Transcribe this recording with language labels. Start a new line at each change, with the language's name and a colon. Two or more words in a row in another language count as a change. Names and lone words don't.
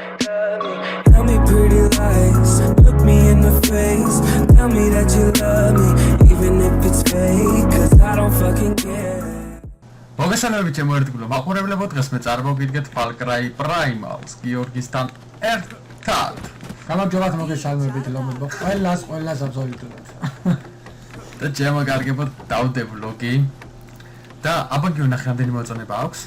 English: Tell me pretty lies, look me in the face. Tell me that you love me, even if it's fake, cause I don't fucking care.
Georgian: მოგესალმებით ჩემოერთგულო მაყურებლებო, დღეს მე წარმოგიდგეთ Far Cry Primal-ს გიორგისთან ერთად. გამარჯობათ, მოგესალმებით ლომებო. ყველას აბსოლუტურად. და ჩემო კარგებო, დავდე ვლოგი. და აბა გიონახე რამდენი მოწონება აქვს?